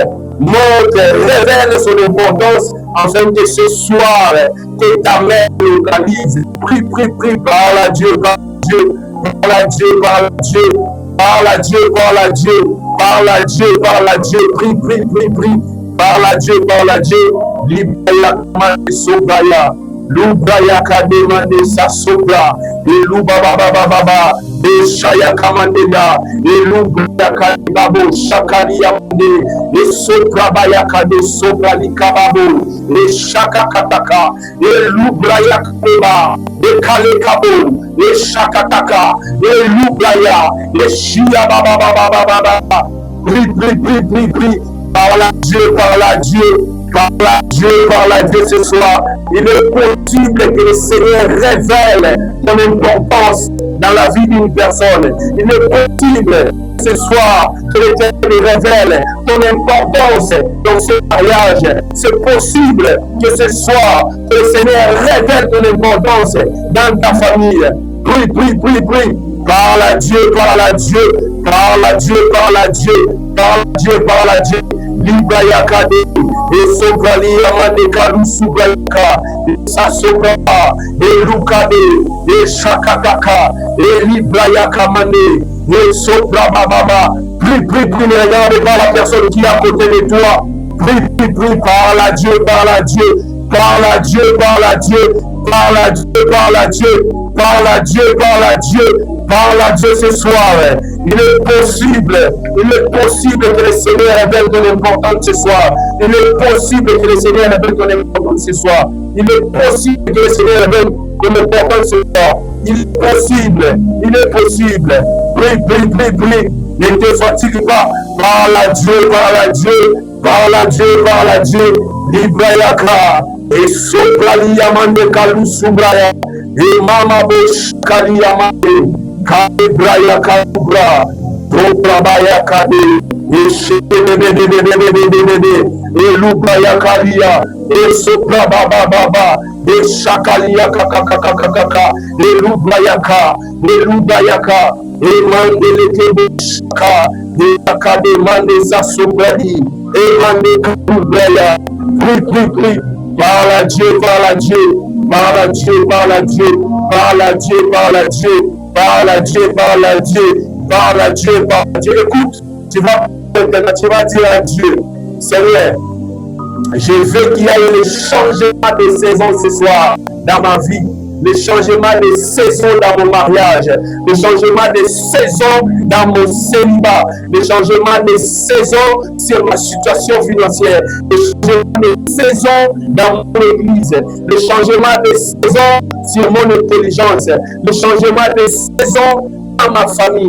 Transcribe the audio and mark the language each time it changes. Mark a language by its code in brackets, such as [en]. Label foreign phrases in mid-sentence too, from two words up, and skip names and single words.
[fr] Montre, révèle son importance afin que ce soir, que ta main localise. Prie, parle à Dieu, parle à Dieu, parle à Dieu, parle à Dieu, parle à Dieu, parle à Dieu, prie, parle à Dieu, libère la sobraya, l'oubraya kademande sa sobra, et l'oubababababa, et shaya kamandela, et l'oubraya kadebabo, shakali yamande, et sobrabaya kade sobra likababo, et shakakataka, et l'oubraya kadeba, et kalekabo, et shakataka, et l'oubraya, et shia babababababa, prie, parle à Dieu, parle à Dieu ce soir. Il est possible que le Seigneur révèle ton importance dans la vie d'une personne. Il est possible ce soir que l'Éternel révèle ton importance dans ce mariage. C'est possible que ce soir que le Seigneur révèle ton importance dans ta famille. Prie. Parle à Dieu. Libaya kade, et sobrali amande kalu subraka, et sasobra, et lukade, et shakataka, et libraya kamane, et sobra bababa. Prie, ne regarde pas la personne qui est à côté de toi. Prie, parle à Dieu ce soir. Il est possible que le Seigneur révèle ton importance ce soir. Il est possible que le Seigneur révèle ton importance ce soir. Il est possible que le Seigneur révèle ton importance ce soir. Il est possible. Prie. Ne te fatigue pas. Parle à Dieu. Librayaka. Et soprali yamande kalu subraya. Et mama bosh kali yamande. Kalebraya Kalubra, Dobrabaya Kade, Elubaya Kalia, Esopra Baba, Eshakalia Kakakakakaka, Elubayaka, Elubayaka, Emandeleke Shaka, Ekade Mandesa Sobradi, Emande Kalubaya, Prie, par la Dieu, par la Dieu, par la Dieu, par la Dieu, par la Dieu, par la Dieu, par la Dieu, par la Dieu, par la Dieu, par la Dieu. Écoute, tu vas dire à Dieu, Seigneur, je veux qu'il y ait le changement de saison ce soir dans ma vie, le changement de saison dans mon mariage, le changement de saison dans mon célibat, le changement de saison sur ma situation financière, le changement de saison dans mon église, le changement de saison sur mon intelligence, le changement de saison dans ma famille.